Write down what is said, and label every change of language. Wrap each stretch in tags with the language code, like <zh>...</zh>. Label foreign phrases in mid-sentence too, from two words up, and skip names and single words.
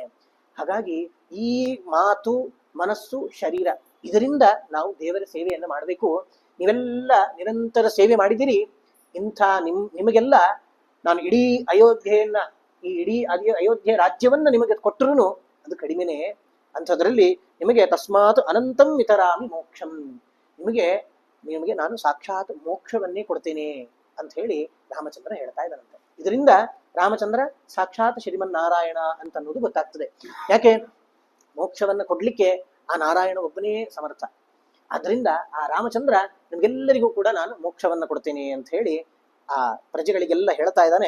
<kn>ಹಾಗಾಗಿ ಈ ಮಾತು, ಮನಸ್ಸು, ಶರೀರ ಇದರಿಂದ ನಾವು ದೇವರ ಸೇವೆಯನ್ನ ಮಾಡಬೇಕು. ನೀವೆಲ್ಲ ನಿರಂತರ ಸೇವೆ ಮಾಡಿದಿರಿ. ಇಂಥ ನಿಮಗೆಲ್ಲ ನಾನು ಇಡೀ ಅಯೋಧ್ಯೆಯನ್ನ, ಈ ಇಡೀ ಅಯೋಧ್ಯೆ ರಾಜ್ಯವನ್ನ ನಿಮಗೆ ಕೊಟ್ಟರು ಅದು ಕಡಿಮೆನೆ. ಅಂಥದ್ರಲ್ಲಿ ನಿಮಗೆ</kn> <sa>ತಸ್ಮಾತ್ ಅನಂತಂ ವಿತರಾಮಿ ಮೋಕ್ಷಂ,</sa> <kn>ನಿಮಗೆ ನಾನು ಸಾಕ್ಷಾತ್ ಮೋಕ್ಷವನ್ನೇ ಕೊಡ್ತೇನೆ ಅಂತ ಹೇಳಿ ರಾಮಚಂದ್ರ ಹೇಳ್ತಾ ಇದ್ದಾನಂತೆ. ಇದರಿಂದ ರಾಮಚಂದ್ರ ಸಾಕ್ಷಾತ್ ಶ್ರೀಮನ್ನಾರಾಯಣ ಅಂತ ಅನ್ನೋದು ಗೊತ್ತಾಗ್ತದೆ. ಯಾಕೆ, ಮೋಕ್ಷವನ್ನ ಕೊಡ್ಲಿಕ್ಕೆ ಆ ನಾರಾಯಣ ಒಬ್ಬನೇ ಸಮರ್ಥ. ಆದ್ರಿಂದ ಆ ರಾಮಚಂದ್ರ ನಿಮ್ಗೆಲ್ಲರಿಗೂ ಕೂಡ ನಾನು ಮೋಕ್ಷವನ್ನ ಕೊಡ್ತೇನೆ ಅಂತ ಹೇಳಿ ಆ ಪ್ರಜೆಗಳಿಗೆಲ್ಲ ಹೇಳ್ತಾ ಇದ್ದಾನೆ.</kn>